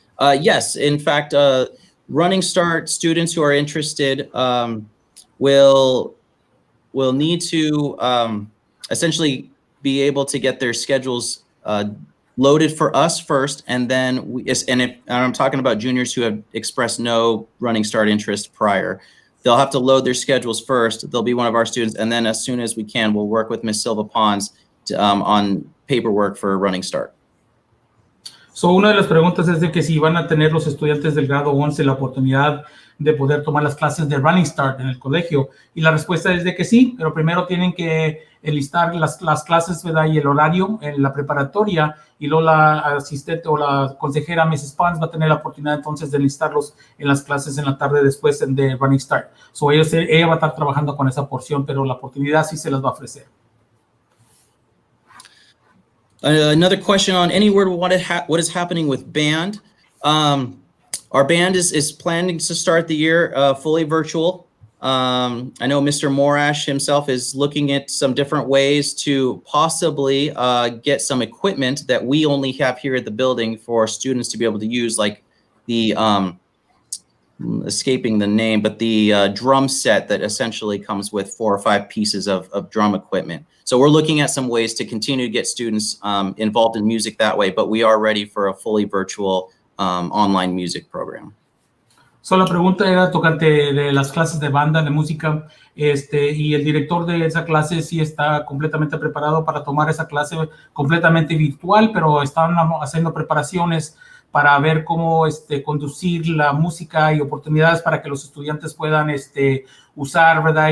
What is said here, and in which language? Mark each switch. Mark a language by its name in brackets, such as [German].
[English] Yes, in fact, Running Start students who are interested will need to essentially be able to get their schedules loaded for us first, and then and I'm talking about juniors who have expressed no Running Start interest prior. They'll have to load their schedules first. They'll be one of our students, and then as soon as we can, we'll work with Ms. Silva Pons on paperwork for Running Start. [Spanish] So, una de las preguntas es de que si van a tener los estudiantes del grado 11 la oportunidad de poder tomar las clases de Running Start en el colegio. Y la respuesta es de que sí, pero primero tienen que enlistar las clases, ¿verdad? Y el horario en la preparatoria, y luego la asistente o la consejera Mrs. Pons va a tener la oportunidad entonces de enlistarlos en las clases en la tarde después de Running Start. So, ella va a estar trabajando con esa porción, pero la oportunidad sí se las va a ofrecer. [English] Another question on any word, what is happening with band. Our band is planning to start the year fully virtual. I know Mr. Morash himself is looking at some different ways to possibly get some equipment that we only have here at the building for students to be able to use, like the, escaping the name, but the drum set that essentially comes with 4 or 5 pieces of drum equipment. So we're looking at some ways to continue to get students involved in music that way, but we are ready for a fully virtual online music program. [Spanish] So, la pregunta era tocante de las clases de banda, de música, y el director de esa clase sí está completamente preparado para tomar esa clase completamente virtual, pero están haciendo preparaciones para ver cómo conducir la música y oportunidades para que los estudiantes puedan usar, ¿verdad?